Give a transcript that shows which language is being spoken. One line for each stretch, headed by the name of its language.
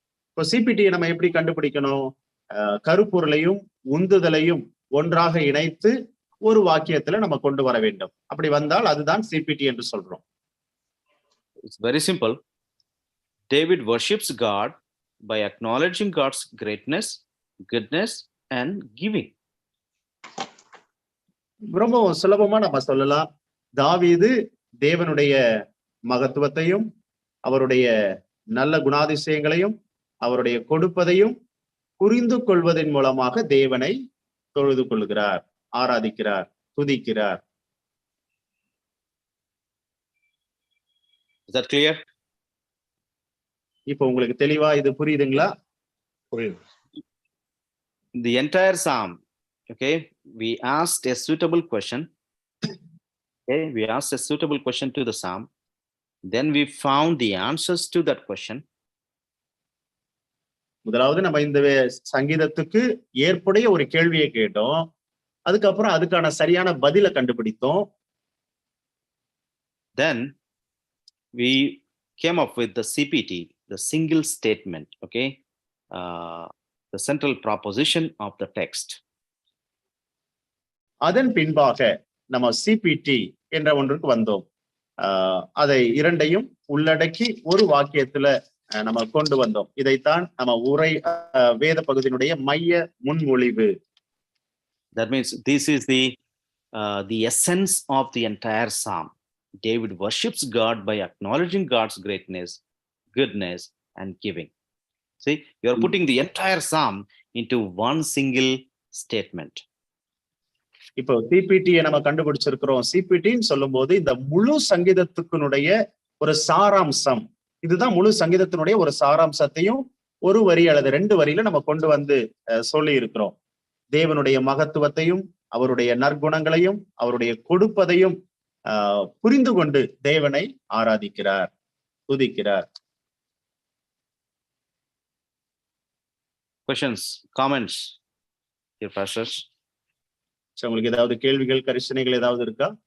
Tamil: இப்போ சிபிடி நம்ம எப்படி கண்டுபிடிக்கணும்? கருப்பொருளையும் உந்துதலையும் ஒன்றாக இணைத்து ஒரு வாக்கியத்துல நம்ம கொண்டு வர வேண்டும். அப்படி வந்தால் அதுதான் சிபிடி என்று சொல்றோம்.
English: It's very simple. David worships God by acknowledging God's greatness, goodness, and giving.
Tamil: ரொம்ப சுலபமா நம்ம சொல்லலாம். தாவீது தேவனுடைய மகத்துவத்தையும் அவருடைய நல்ல குணாதிசயங்களையும் அவருடைய கொடுப்பதையும் புரிந்து கொள்வதன் மூலமாக தேவனை தொழுது கொள்கிறார், ஆராதிக்கிறார், துதிக்கிறார்.
English: Is that clear?
Tamil: இப்போ உங்களுக்கு தெளிவா இது புரியுதுங்களா? புரியுது.
English: The entire psalm, okay, we asked a suitable question. Okay, we asked a suitable question to the psalm. Then we found the answers to that question.
Tamil: முதலாவது நம்ம இந்த சங்கீதத்துக்கு ஏற்புடைய ஒரு கேள்வியை கேட்டோம். அதுக்கப்புறம் அதுக்கான சரியான பதிலை கண்டுபிடித்தோம்.
English: Then we came up with the CPT, the single statement, okay, the central proposition of the text.
Tamil: அதன் பின்பாக நம்ம சிபிடி என்ற ஒன்றுக்கு வந்தோம். அதை இரண்டையும் உள்ளடக்கி ஒரு வாக்கியத்துல நம்ம கொண்டு வந்தோம். இதைத்தான் நம்ம உரை வேத பகுதியினுடைய மைய முன்மொழிவு.
English: That means this is the essence of the entire psalm. David worships God by acknowledging God's greatness, goodness, and giving. See, you are putting the entire psalm into one single statement.
Tamil: இப்போ சிபிடியை நம்ம கண்டுபிடிச்சிருக்கிறோம். சிபிடின்னு சொல்லும் போது இந்த முழு சங்கீதத்துக்குனுடைய ஒரு சாராம்சம், இதுதான் முழு சங்கீதத்தினுடைய ஒரு சாராம்சத்தையும் ஒரு வரி அல்லது 2 வரியில நம்ம கொண்டு வந்து சொல்லி இருக்கிறோம். தேவனுடைய மகத்துவத்தையும் அவருடைய நற்குணங்களையும் அவருடைய கொடுப்பதையும் புரிந்து கொண்டு தேவனை ஆராதிக்கிறார், துதிக்கிறார்.
English: Questions, comments, dear pastors?
Tamil: உங்களுக்கு ஏதாவது கேள்விகள், கரிசனைகள் ஏதாவது இருக்கா?